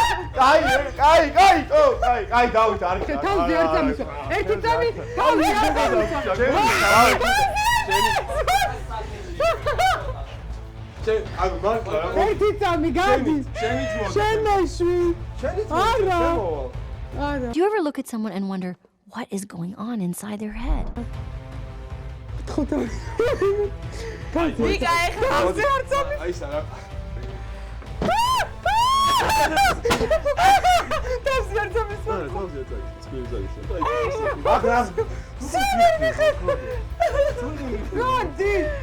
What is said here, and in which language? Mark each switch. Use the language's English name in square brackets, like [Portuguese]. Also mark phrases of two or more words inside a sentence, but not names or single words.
[Georgian] კაი, დავით არ იქნება. თავზე არ წამიშვა. ერთი წამი, თავზე არ წამიშვა. ერთი წამი გადის. შენ მეშვი. არა. არა. [English] Do you ever look at someone and wonder what is going on inside their head? [Georgian] მიკა ეხლა თავზე არ წამი. აი სარა. თავზე არ წამის. მაგრამ გადი.